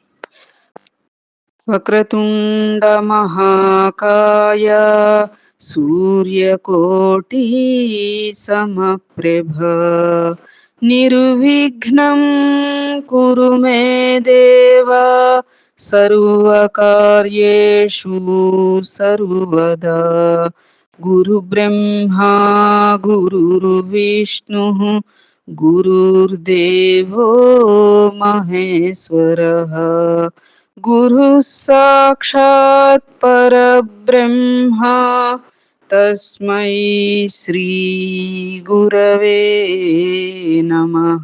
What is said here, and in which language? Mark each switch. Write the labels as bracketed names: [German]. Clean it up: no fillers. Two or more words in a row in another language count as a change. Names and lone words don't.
[Sanskrit] వక్రతుండ మహాకాయ సూర్యకోటి సమప్రభ నిర్విఘ్నం కురు మే దేవ సర్వకార్యేషు సర్వదా. గురు బ్రహ్మా గురుర్విష్ణు గురుర్దేవో మహేశ్వరః गुरुः साक्षात् परब्रह्म तस्मै श्री गुरवे नमः।